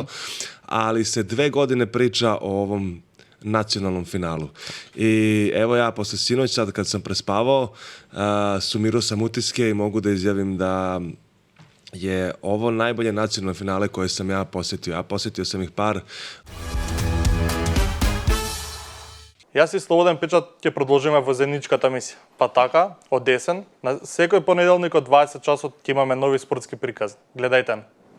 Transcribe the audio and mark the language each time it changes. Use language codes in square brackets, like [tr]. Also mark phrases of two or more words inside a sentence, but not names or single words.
[sr] Ali se 2 godine priča o ovom nacionalnom finalu. I evo ja posle sinoć, sad kad sam prespavao, sumirao sam utiske i mogu da izjavim da je ovo najbolje nacionalne finale koje sam ja posjetio. Ja posjetio sam ih par. [mk] Јас и Слободен печат ќе продолжиме во заедничката мисија. Па така, од десен, на секој понеделник од 20 часот ќе имаме нови спортски приказни. Гледајте.